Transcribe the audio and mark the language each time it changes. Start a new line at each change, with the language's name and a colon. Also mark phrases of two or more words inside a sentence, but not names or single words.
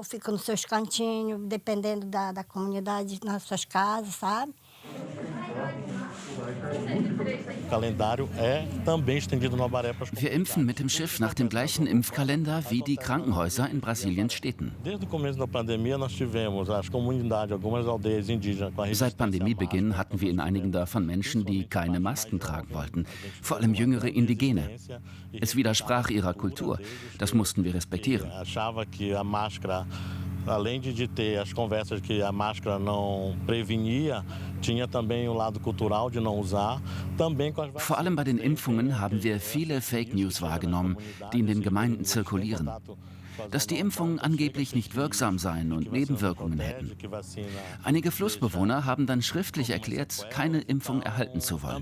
German: Wir impfen mit dem Schiff nach dem gleichen Impfkalender wie die Krankenhäuser in Brasiliens Städten. Seit Pandemiebeginn hatten wir in einigen davon Menschen, die keine Masken tragen wollten, vor allem jüngere Indigene. Es widersprach ihrer Kultur. Das mussten wir respektieren.
Portuguese: Além de ter as conversas que a máscara não prevenia, tinha também o lado cultural de não usar.
German: Vor allem bei den Impfungen haben wir viele
English: Fake News
German: wahrgenommen, die in den Gemeinden zirkulieren. Dass die Impfungen angeblich nicht wirksam seien und Nebenwirkungen hätten. Einige Flussbewohner haben dann schriftlich erklärt, keine Impfung erhalten zu wollen.